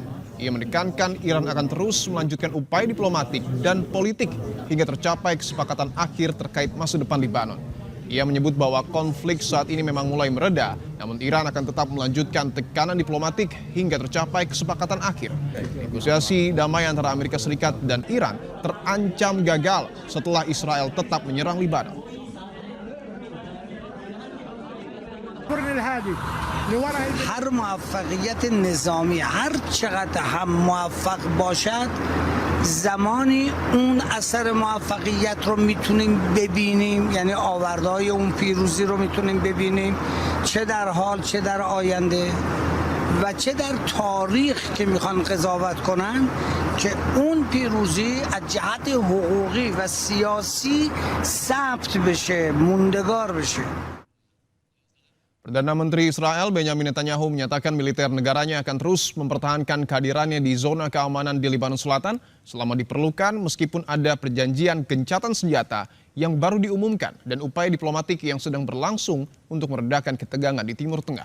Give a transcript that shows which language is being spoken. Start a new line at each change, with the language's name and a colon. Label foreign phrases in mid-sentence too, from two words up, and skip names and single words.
Indonesian: Ia menekankan Iran akan terus melanjutkan upaya diplomatik dan politik hingga tercapai kesepakatan akhir terkait masa depan Lebanon. Ia menyebut bahwa konflik saat ini memang mulai mereda, namun Iran akan tetap melanjutkan tekanan diplomatik hingga tercapai kesepakatan akhir. Negosiasi damai antara Amerika Serikat dan Iran terancam gagal setelah Israel tetap menyerang Lebanon.
Persian: هر موفقیت نظامی هر چقدر هم موفق باشد زمانی اون اثر موفقیت رو میتونیم ببینیم، یعنی آوردهای اون پیروزی رو میتونیم ببینیم، چه در حال چه در آینده و چه در تاریخ که میخوان قضاوت کنن که اون پیروزی از جهت حقوقی و سیاسی ثبت بشه، موندگار بشه.
Indonesian: Perdana Menteri Israel Benjamin Netanyahu menyatakan militer negaranya akan terus mempertahankan kehadirannya di zona keamanan di Lebanon Selatan selama diperlukan meskipun ada perjanjian gencatan senjata yang baru diumumkan dan upaya diplomatik yang sedang berlangsung untuk meredakan ketegangan di Timur Tengah.